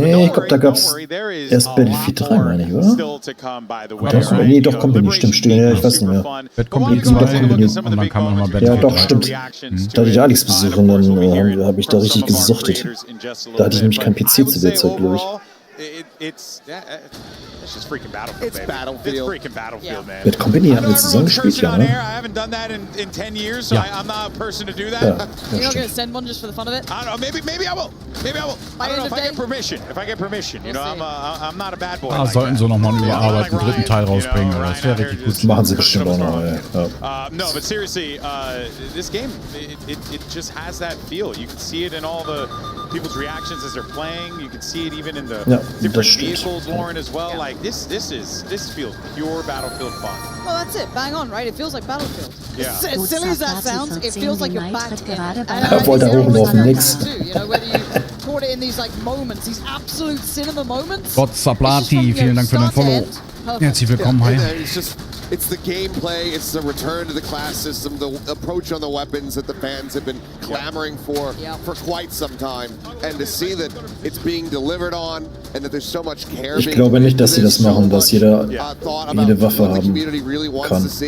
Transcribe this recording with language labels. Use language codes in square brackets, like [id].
[de] Nee, ich glaube, da gab es erst Battlefield 3, meine ich, oder? Nee, doch, Company, stimmt, ja, ich weiß nicht mehr. Bad Company 2 und dann kam nochmal Bad Company 3. Ja, doch, stimmt. Da hatte ich Alex besucht und dann habe ich da richtig gesuchtet. Da hatte ich nämlich kein PC zu der Zeit, glaube ich. [en] It's just freaking Battlefield, baby. It's freaking Battlefield, man. [de] Mit Company haben wir zusammen gespielt, ja, ne? [en] I haven't done that in 10 years, so I'm not a person to do that. [de] Ja, [en] You're not going to send one just for the fun of it? I don't know, maybe I will. Maybe I will. I don't know if I get permission. If I get permission, you know, I'm not a bad boy. [de] Ah, sollten sie nochmal einen überarbeiteten dritten Teil rausbringen, aber das wäre richtig gut. Das machen sie bestimmt auch noch, ja. [en] No, but seriously, this game, it just has that feel. You can see it in all the people's reactions as they're playing. You can see it even in the different vehicles, Lauren, as well. Like, this feels pure Battlefield fun. Well, that's it. Bang on, right? It feels like Battlefield. Yeah. As silly as that sounds, it feels like you're back in it. [de] Er wollte hochlaufen, nix. [en] You know, whether you caught it in these like moments, these absolute cinema moments. [de] Gott Saplati, vielen Dank für den Follow. Herzlich willkommen, hi. [en] It's the gameplay, it's the return to the class system, the approach on the weapons that the fans have been clamoring for quite some time. And to see that it's being delivered on and that there's so much care. [de] Ich glaube nicht, dass sie das machen, dass jede Waffe haben kann.